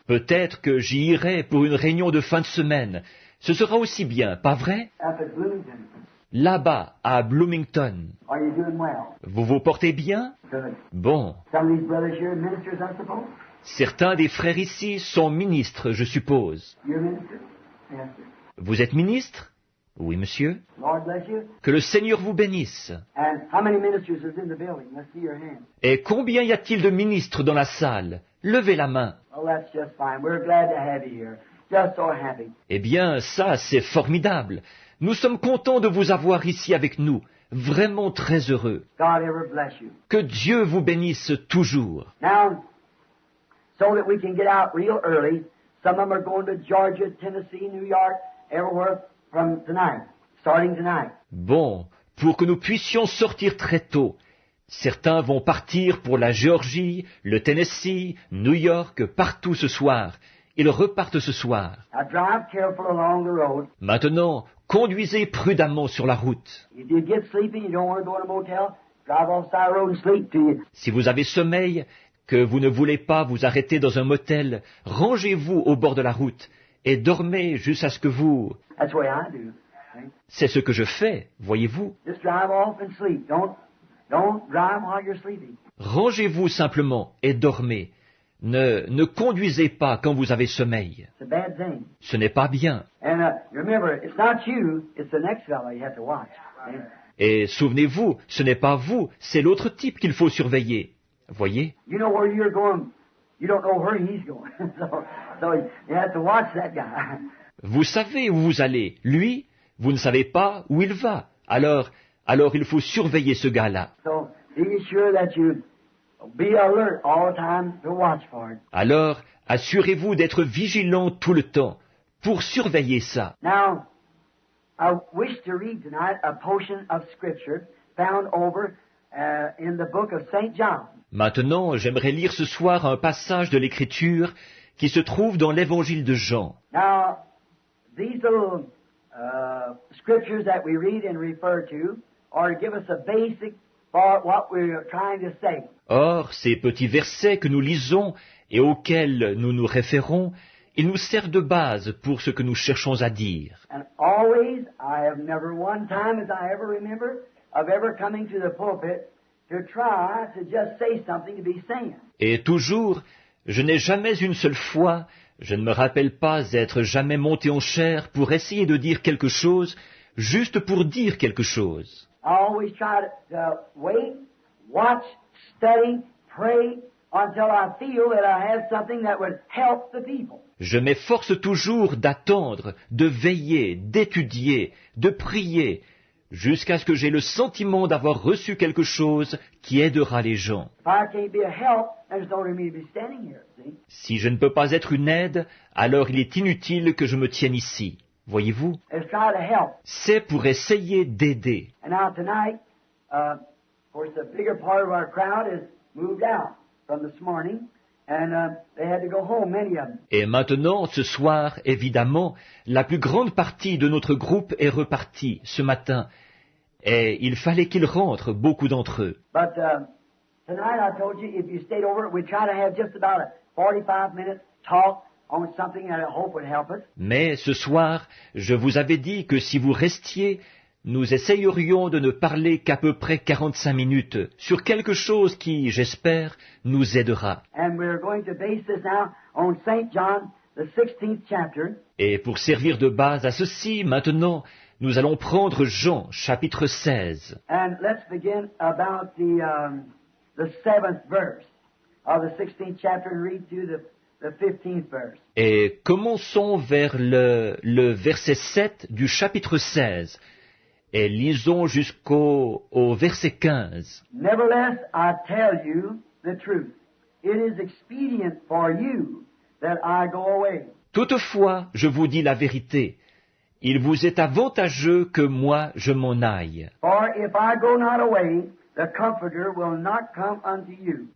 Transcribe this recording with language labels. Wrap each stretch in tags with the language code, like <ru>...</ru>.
<fr>Peut-être que j'y irai pour une réunion de fin de semaine. Ce sera aussi bien, pas vrai?</fr> <en>Up at Bloomington.</en> <fr>Là-bas, à Bloomington.</fr> <en>Are you doing well?</en> <fr>Vous vous portez bien?</fr> <en>Good.</en> <fr>Bon.</fr> <en>Some of these brothers here are ministers, I suppose?</en> <fr>Certains des frères ici sont ministres, je suppose.</fr> <en>You're a minister? Yes, sir.</en> <fr>Vous êtes ministre? Oui, monsieur.</fr> <en>Lord bless you.</en> <fr>Que le Seigneur vous bénisse.</fr> <en>And how many ministers is in the building? Let's see your hand.</en> <fr>Et combien y a-t-il de ministres dans la salle? Levez la main.</fr> <en>Oh, that's just fine. We're glad to have you here. Just so happy.</en> <fr>Eh bien, ça, c'est formidable. Nous sommes contents de vous avoir ici avec nous. Vraiment très heureux.</fr> <en>God ever bless you.</en> <fr>Que Dieu vous bénisse toujours.</fr> <en>Now, so that we can get out real early, some of them are going to Georgia, Tennessee, New York, everywhere from tonight, starting tonight.</en> <fr>Bon, pour que nous puissions sortir très tôt. Certains vont partir pour la Géorgie, le Tennessee, New York, partout ce soir. Ils repartent ce soir.</fr> <en>Now drive careful along the road.</en> <fr>Maintenant, conduisez prudemment sur la route.</fr> <en>If you get sleepy, you don't want to go in a motel, drive off the side of the road and sleep till you.</en> <fr>Si vous avez sommeil, que vous ne voulez pas vous arrêter dans un motel, rangez-vous au bord de la route et dormez jusqu'à ce que vous...</fr> <en>That's the way I do. See?</en> <fr>C'est ce que je fais, voyez-vous.</fr> <en>Just drive off and sleep. Don't drive while you're sleeping.</en> <fr>Rangez-vous simplement et dormez. Ne conduisez pas quand vous avez sommeil.</fr> <en>It's a bad thing.</en> <fr>Ce n'est pas bien.</fr> <en>And remember, it's not you, it's the next fellow you have to watch. See?</en> <fr>Et souvenez-vous, ce n'est pas vous, c'est l'autre type qu'il faut surveiller. Voyez?</fr> <en>You know where you're going. You don't know where he's going. so you have to watch that guy.</en> <fr>Vous savez où vous allez. Lui, vous ne savez pas où il va. Alors il faut surveiller ce gars-là.</fr> <en>So be sure that you be alert all the time to watch for it.</en> <fr>Alors, assurez-vous d'être vigilant tout le temps pour surveiller ça.</fr> <en>Now, I wish to read tonight a portion of Scripture found over in the book of St. John.</en> <fr>Maintenant, j'aimerais lire ce soir un passage de l'Écriture qui se trouve dans l'Évangile de Jean.</fr> <en>Now, these little scriptures that we read and refer to are to give us a basic for what we're trying to say.</en> <fr>Or, ces petits versets que nous lisons et auxquels nous nous référons, ils nous servent de base pour ce que nous cherchons à dire.</fr> <en>And always, I have never one time as I ever remember of ever coming to the pulpit to try to just say something to be saying.</en> <fr>Et toujours, je n'ai jamais une seule fois, je ne me rappelle pas être jamais monté en chair pour essayer de dire quelque chose, juste pour dire quelque chose.</fr> <en>I always try to wait, watch, study, pray until I feel that I have something that would help the people.</en> <fr>Je m'efforce toujours d'attendre, de veiller, d'étudier, de prier, jusqu'à ce que j'ai le sentiment d'avoir reçu quelque chose qui aidera les gens.</fr> <en>If I can't be a help, there's no reason me to be standing here, see?</en> <fr>Si je ne peux pas être une aide, alors il est inutile que je me tienne ici. Voyez-vous?</fr> <en>Let's try to help.</en> <fr>C'est pour essayer d'aider.</fr> <en>And now tonight, of course, the bigger part of our crowd is moved out from this morning, and they had to go home, many of them.</en> <fr>Et maintenant, ce soir, évidemment, la plus grande partie de notre groupe est repartie ce matin. Et il fallait qu'ils rentrent, beaucoup d'entre eux.</fr> <en>But tonight I told you if you stayed over, we'd try to have just about a 45-minute talk on something that I hope would help us.</en> <fr>Mais ce soir, je vous avais dit que si vous restiez, nous essayerions de ne parler qu'à peu près 45 minutes sur quelque chose qui, j'espère, nous aidera.</fr> <en>And we're going to base this now on St. John, the 16th chapter.</en> <fr>Et pour servir de base à ceci, maintenant, nous allons prendre Jean, chapitre 16.</fr> <en>And let's begin about the 7th verse of the 16th chapter and read through the 15th verse.</en> <fr>Et commençons vers le verset 7 du chapitre 16. Et lisons au verset 15.</fr> <en>Nevertheless, I tell you the truth. It is expedient for you that I go away.</en> <fr>Toutefois, je vous dis la vérité. Il vous est avantageux que moi je m'en aille.</fr> <en>For if I go not away, the Comforter will not come unto you.</en>